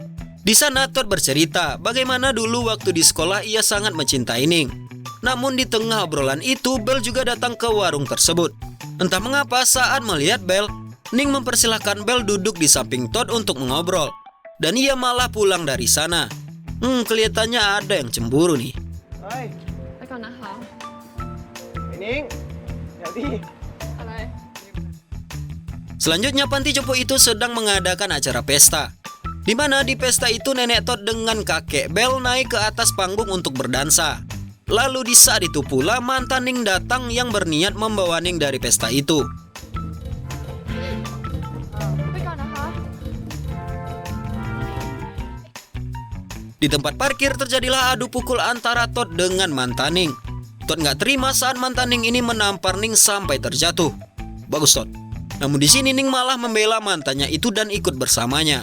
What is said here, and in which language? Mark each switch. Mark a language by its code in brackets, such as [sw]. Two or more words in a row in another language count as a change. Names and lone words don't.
[id] Di sana Todd bercerita bagaimana dulu waktu di sekolah ia sangat mencintai Ning. Namun di tengah obrolan itu Bel juga datang ke warung tersebut. Entah mengapa saat melihat Bel, Ning mempersilahkan Bel duduk di samping Todd untuk mengobrol. Dan ia malah pulang dari sana. Kelihatannya ada yang cemburu nih. [th] เฮ้ย ไปก่อนนะคะ ไอ้นิ้งเดี๋ยวดิ อะไร [id] Selanjutnya panti jompo itu sedang mengadakan acara pesta. Di mana di pesta itu nenek Todd dengan kakek Bel naik ke atas panggung untuk berdansa. Lalu di saat itu pula mantan Ning datang yang berniat membawa Ning dari pesta itu. [th] ไปก่อนนะคะ [id] Di tempat parkir terjadilah adu pukul antara Todd dengan mantan Ning. Todd nggak terima saat mantan Ning ini menampar Ning sampai terjatuh. Bagus Todd. Namun di sini Ning malah membela mantannya itu dan ikut bersamanya.